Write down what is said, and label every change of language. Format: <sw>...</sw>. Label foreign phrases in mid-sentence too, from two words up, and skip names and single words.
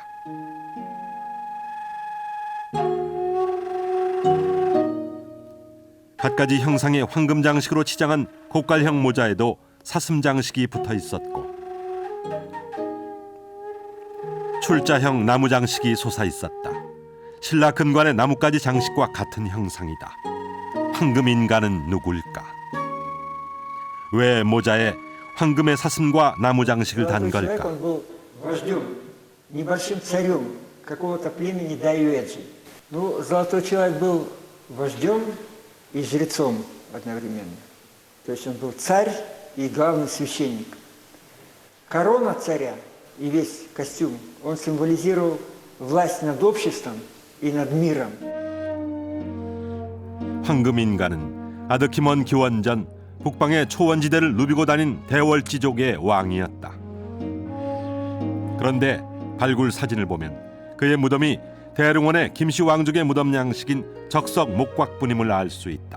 <ko>갖가지 형상의 황금 장식으로 치장한 고깔형 모자에도 사슴 장식이 붙어 있었고 출자형 나무 장식이 솟아 있었다. 신라 금관의 나뭇가지 장식과 같은 형상이다. 황금 인간은 누굴까? 왜 모자에 황금의 사슴과 나무 장식을 단 걸까?</ko> <ru>небольшим царем какого-то племени Дайюэджи. Ну, золотой человек был вождем и жрецом одновременно. То есть он был царь и главный священник. Корона царя и весь костюм, он символизировал власть над обществом и над миром.</ru> <ko>황금 인간은 아드키먼 기원전 북방의 초원지대를 누비고 다닌 대월지족의 왕이었다. 그런데 발굴 사진을 보면 그의 무덤이 대릉원의 김씨 왕족의 무덤 양식인 적석 목곽분임을 알 수 있다.</ko>